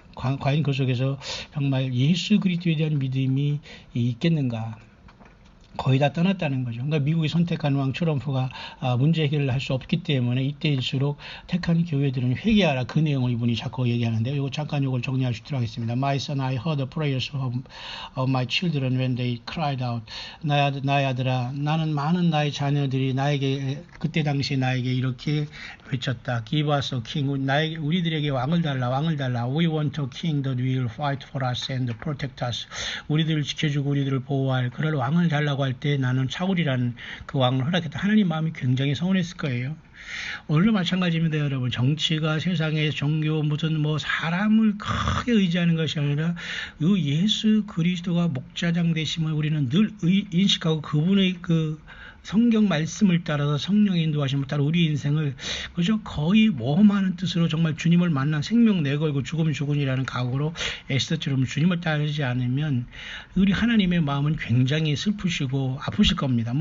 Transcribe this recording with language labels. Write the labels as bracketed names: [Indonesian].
[Korean] 과연 그 속에서 정말 예수 그리스도에 대한 믿음이 있겠는가? 거의 다 떠났다는 거죠. 그러니까 미국이 선택한 왕 트럼프가 문제 해결을 할 수 없기 때문에 이때일수록 택한 교회들은 회개하라. 그 내용을 이분이 자꾸 얘기하는데요. 이거 잠깐 이걸 정리할 수 있도록 하겠습니다. [English] My son, I heard the prayers of my children when they cried out. [Korean] 나의 아들아, 나는 많은 나의 자녀들이 나에게 그때 당시에 나에게 이렇게 외쳤다. [English] Give us a king. [Korean] 우리들에게 왕을 달라, 왕을 달라. [English] We want a king that will fight for us and protect us. [Korean] 우리들을 지켜주고 우리들을 보호할 그럴 왕을 달라고 할 때 나는 사울이라는 그 왕을 허락했다. 하나님 마음이 굉장히 서운했을 거예요. 오늘도 마찬가지입니다, 여러분. 정치가 세상의 종교 무슨 뭐 사람을 크게 의지하는 것이 아니라 그 예수 그리스도가 목자장 되심을 우리는 늘 인식하고 그분의 그 성경 말씀을 따라서 성령의 인도하심을 따라 우리 인생을 그저 거의 모험하는 뜻으로 정말 주님을 만난 생명 내걸고 죽으면 죽으니라는 각오로 에스더처럼 주님을 따르지 않으면 우리 하나님의 마음은 굉장히 슬프시고 아프실 겁니다.